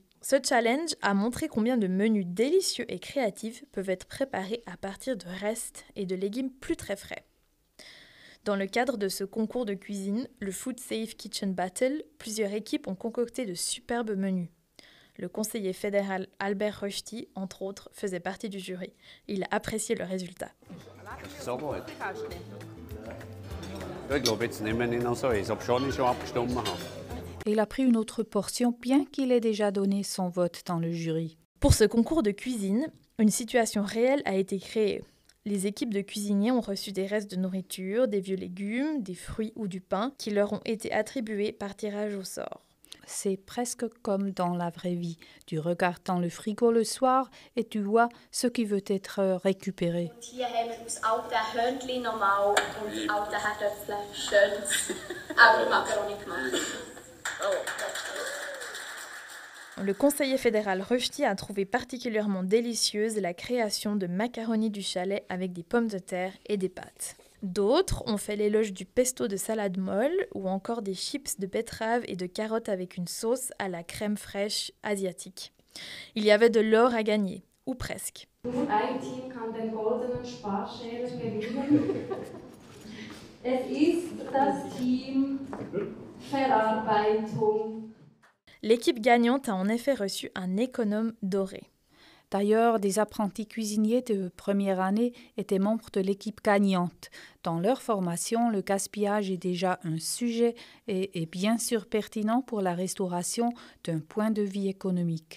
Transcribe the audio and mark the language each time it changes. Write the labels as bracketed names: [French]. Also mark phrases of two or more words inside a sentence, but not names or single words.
[French] Ce challenge a montré combien de menus délicieux et créatifs peuvent être préparés à partir de restes et de légumes plus très frais. Dans le cadre de ce concours de cuisine, le Food Safe Kitchen Battle, plusieurs équipes ont concocté de superbes menus. Le conseiller fédéral Albert Rösti, entre autres, faisait partie du jury. Il a apprécié le résultat. [German] So gut. Ich glaube, jetzt nehmen wir noch so eins, obwohl ich schon abgestimmt habe. [French] Il a pris une autre portion, bien qu'il ait déjà donné son vote dans le jury. Pour ce concours de cuisine, une situation réelle a été créée. Les équipes de cuisiniers ont reçu des restes de nourriture, des vieux légumes, des fruits ou du pain qui leur ont été attribués par tirage au sort. C'est presque comme dans la vraie vie. Tu regardes dans le frigo le soir et tu vois ce qui veut être récupéré. [German] Hier haben wir aus alten Hörnchen normal und alten Herdöpfeln schönes Macaroni gemacht. [French] Le conseiller fédéral Rösti a trouvé particulièrement délicieuse la création de macaronis du chalet avec des pommes de terre et des pâtes. D'autres ont fait l'éloge du pesto de salade molle ou encore des chips de betterave et de carottes avec une sauce à la crème fraîche asiatique. Il y avait de l'or à gagner, ou presque. [German] Ein Team kann den goldenen Sparschäler gewinnen. Es ist das Team Verarbeitung. [French] L'équipe gagnante a en effet reçu un économe doré. D'ailleurs, des apprentis cuisiniers de première année étaient membres de l'équipe gagnante. Dans leur formation, le gaspillage est déjà un sujet et est bien sûr pertinent pour la restauration d'un point de vue économique.